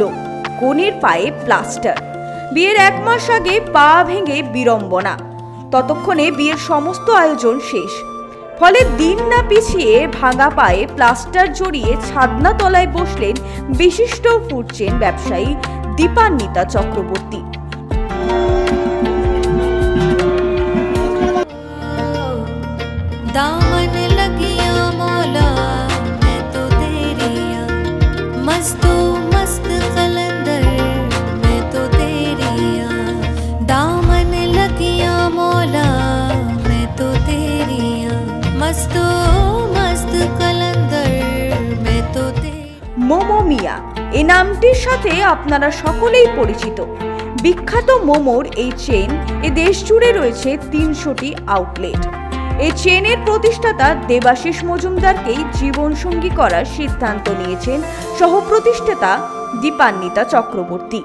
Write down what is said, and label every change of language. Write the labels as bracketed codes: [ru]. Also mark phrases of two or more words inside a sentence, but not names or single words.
[bn] কনের পায়ে প্লাস্টার, বিয়ের 1 মাস আগে পা ভেঙে বিড়ম্বনা, ততক্ষণে বিয়ের সমস্ত আয়োজন শেষ। ফলে দিন না পিছিয়ে ভাঙা পায়ে প্লাস্টার জড়িয়ে ছাদনা তলায় বসলেন বিশিষ্ট [en] food chain [bn] ব্যবসায়ী দীপান্বিতা চক্রবর্তী। [hi] दामन लगिया मौला मैं तो तेरिया मस्तो मस्त कलंदर मैं तो तेरिया दामन लगिया मौला मैं तो तेरिया मस्तो मस्त कलंदर मैं तो [bn] মোমো মিয়া এই নামটির সাথে আপনারা সকলেই পরিচিত। বিখ্যাত মোমোর এই চেইন এ দেশ জুড়ে রয়েছে 300টি আউটলেট। এই চেইনের প্রতিষ্ঠাতা দেবাশিস মজুমদারকেই জীবনসঙ্গী করার সিদ্ধান্ত নিয়েছেন সহপ্রতিষ্ঠাতা দীপান্বিতা চক্রবর্তী।